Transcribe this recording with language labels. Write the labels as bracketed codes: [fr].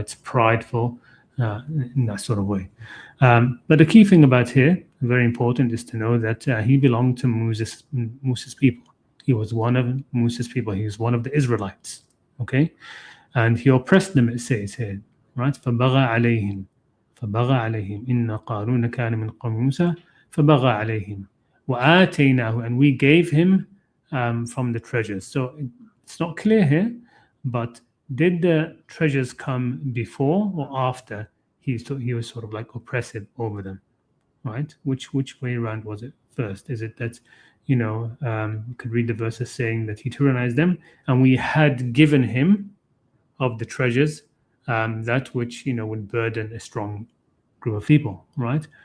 [en] It's prideful in that sort of way. But the key thing about here, very important, is to know that he belonged to Musa's people. He was one of Musa's people. He was one of the Israelites, okay? And he oppressed them, it says here, right? [ar] فَبَغَى عَلَيْهِمْ إِنَّ قَارُونَ كَانَ مِنْ قَوْمِ مُوسَى فَبَغَى عَلَيْهِمْ وَآتَيْنَاهُ, [en] and we gave him from the treasures. So it's not clear here, but did the treasures come before or after he was sort of like oppressive over them, right? Which way around was it first? Is it that, you could read the verses saying that he tyrannized them, and we had given him of the treasures that which would burden a strong group of people, right?